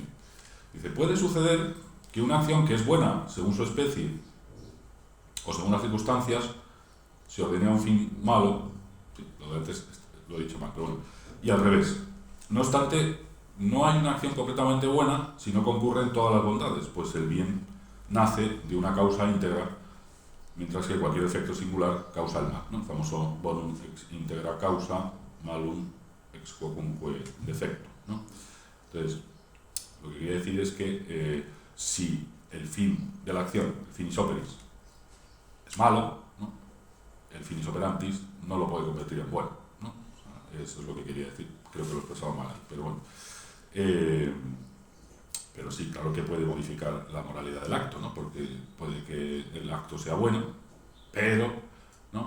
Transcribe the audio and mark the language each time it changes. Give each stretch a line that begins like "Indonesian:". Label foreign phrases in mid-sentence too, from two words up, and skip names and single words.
Spanish: Dice, puede suceder que una acción que es buena según su especie o según las circunstancias se ordene a un fin malo, sí, lo de antes lo he dicho mal, pero bueno, y al revés. No obstante, no hay una acción completamente buena si no concurren todas las bondades, pues el bien nace de una causa íntegra, mientras que cualquier efecto singular causa el mal, ¿no? El famoso
Latin: bonum ex integra causa, malum ex quocunque defecto, ¿no?
Spanish: Entonces, lo que quiere decir es que si el fin de la acción, el
Latin: finis operis,
Spanish: es malo, ¿no? El
Latin: finis operantis
Spanish: no lo puede convertir en bueno, ¿no? O sea, eso es lo que quería decir. Creo que lo he expresado mal, pero bueno. Pero sí, claro que puede modificar la moralidad del acto, ¿no? Porque puede que el acto sea bueno, pero, ¿no?